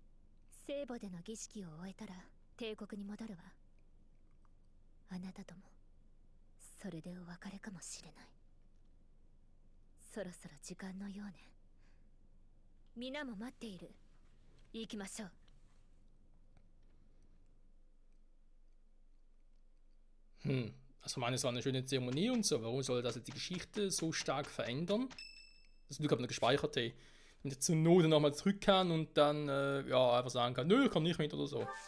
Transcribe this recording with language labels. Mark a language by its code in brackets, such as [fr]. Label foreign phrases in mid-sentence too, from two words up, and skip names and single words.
[ja] 聖母での儀式を終えたら帝国に戻るわ。あなたともそれでお別れかもしれない。そろそろ時間のようね。皆も待っている。行きましょう。 [de] Also meine, es war eine schöne Zeremonie und so. Warum soll das jetzt die Geschichte so stark verändern? Das Glück habe ich noch gespeichert, hey. Und jetzt zur Not nochmal zurück kann und dann ja, einfach sagen kann, nö, ich komm nicht mit oder so.